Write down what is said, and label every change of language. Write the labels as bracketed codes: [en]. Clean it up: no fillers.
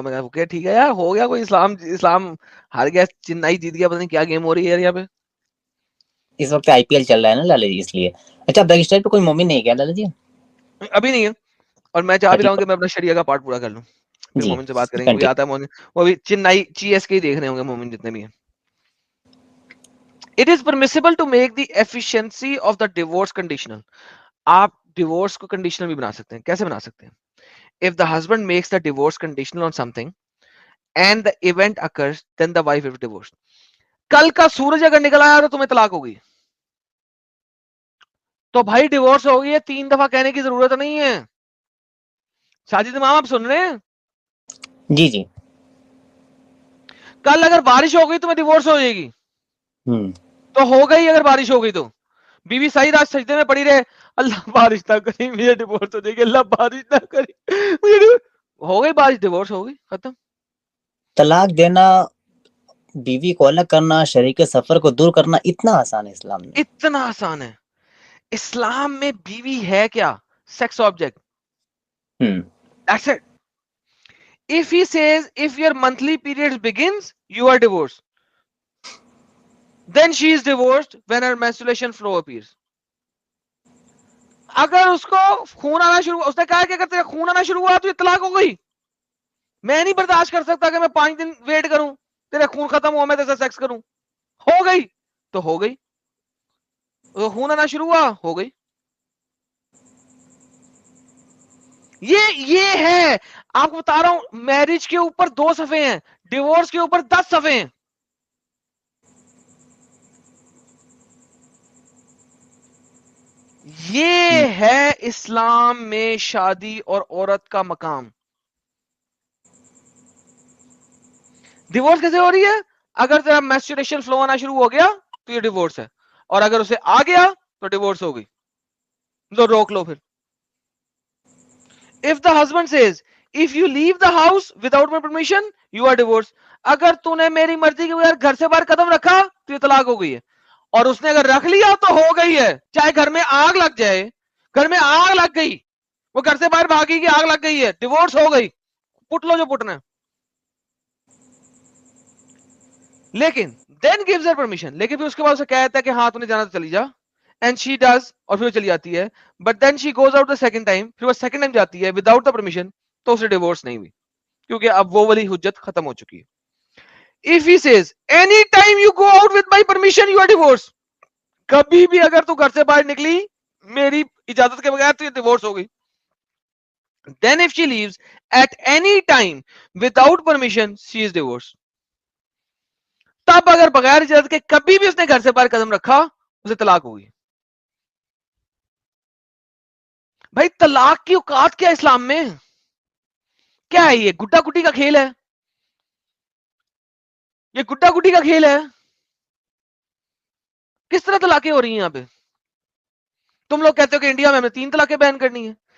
[ur] میں کہا ٹھیک ہے یار, ہو گیا کوئی, اسلام ہار گیا, چنئی جیت گیا, پتہ نہیں کیا گیم ہو رہی ہے یار یہاں پہ. اس وقت آئی پی ایل چل رہا ہے نا لالا جی, اس لیے. اچھا بیک اسٹیج پہ کوئی مومن نہیں کیا لالا جی؟ ابھی نہیں ہے, اور میں چاہ بھی رہا ہوں کہ میں اپنا شریعہ کا پارٹ پورا کر لوں, پھر جی مومن سے بات کریں گے. کوئی آتا ہے مومن, وہ بھی چنئی چی ایس کے ہی دیکھ رہے ہوں گے مومن جتنے بھی ہیں. [en] It is permissible to make the efficiency of the divorce conditional. [ur] آپ ڈیورس کو کنڈیشنل بھی بنا سکتے ہیں. کیسے بنا سکتے ہیں؟ [en] If the husband makes the divorce conditional on something and the event occurs, then the wife is divorced. [ur] کل کا سورج اگر نکل آیا تو تمہیں طلاق ہوگی, تو بھائی ڈیورس ہو گئی ہے, 3 دفعہ کہنے کی ضرورت نہیں ہے. ساجد امام آپ سن رہے ہیں؟ جی جی. کل اگر بارش ہو گئی تمہیں ڈیورس ہو جائے گی, ہوں, تو ہو گئی. اگر بارش ہو گئی تو بی بی سعید آج سجدے میں پڑی رہے, اللہ بارش نہ کری مجھے ڈیورس ہو جائے گی, اللہ بارش نہ کری مجھے ہو گئی بارش, ڈیورس ہو گئی, ختم. طلاق دینا, بیوی کو الگ کرنا, شریک سفر کو دور کرنا, اتنا آسان ہے اسلام میں. اتنا آسان ہے. اسلام میں بیوی ہے کیا؟ Sex object. [en] That's it. If he says if your monthly period begins, you are divorced. Then she is divorced when her menstruation flow appears. [ur] اگر اس کو خون آنا شروع, اس نے کہا کہ اگر تیرا خون آنا شروع ہوا تو یہ طلاق ہو گئی. میں نہیں برداشت کر سکتا کہ میں 5 دن ویٹ کروں, تیرا خون ختم ہوا میں تیرے سیکس کروں. ہو گئی تو ہو گئی, خون آنا شروع ہوا, ہو گئی. یہ ہے, آپ کو بتا رہا ہوں, میرج کے اوپر 2 صفحے ہیں, ڈیورس کے اوپر 10 صفحے ہیں. یہ ہے اسلام میں شادی اور عورت کا مقام. ڈیورس کیسے ہو رہی ہے؟ اگر تیرا میسچریشن فلو آنا شروع ہو گیا تو یہ ڈیورس ہے, اور اگر اسے آ گیا تو ڈیورس ہو گئی. لو روک لو پھر. [en] If the husband says if you leave the house without my permission, you are divorced. [ur] اگر تو نے میری مرضی کے بغیر گھر سے باہر قدم رکھا تو یہ طلاق ہو گئی ہے, اور اس نے اگر رکھ لیا تو ہو گئی ہے. چاہے گھر میں آگ لگ جائے, گھر میں آگ لگ گئی, وہ گھر سے باہر بھاگی گی, آگ لگ گئی ہے, ڈیورس ہو گئی, پٹ لو جو پٹنا ہے. لیکن [en] then gives her permission, [ur] لیکن پھر اس کے بعد اسے کہتا ہے کہ ہاں تو نے جانا تو چلی جا, [en] and she does, [ur] اور پھر وہ چلی جاتی ہے. [en] but then she goes out the second time, [ur] پھر وہ [en] second time [ur] جاتی ہے [en] without the permission, [ur] تو اسے ڈیورس نہیں ہوئی, کیونکہ اب وہ والی حجت ختم ہو چکی ہے. [en] if he says any time you go out with my permission, you are divorced, [ur] کبھی بھی اگر تو گھر سے باہر نکلی میری اجازت کے بغیر تو یہ ڈیورس ہو گئی. [en] then if she leaves at any time without permission, she is divorced. [ur] تب اگر بغیر اجازت کے کبھی بھی اس نے گھر سے باہر قدم رکھا, اسے طلاق ہوگی. بھائی طلاق کی اوقات کیا اسلام میں؟ کیا ہے یہ گڈا گڈی کا کھیل ہے؟ یہ گڈا گڈی کا کھیل ہے؟ کس طرح طلاقیں ہو رہی ہیں یہاں پہ؟ تم لوگ کہتے ہو کہ انڈیا میں ہمیں 3 طلاقیں بین کرنی ہے.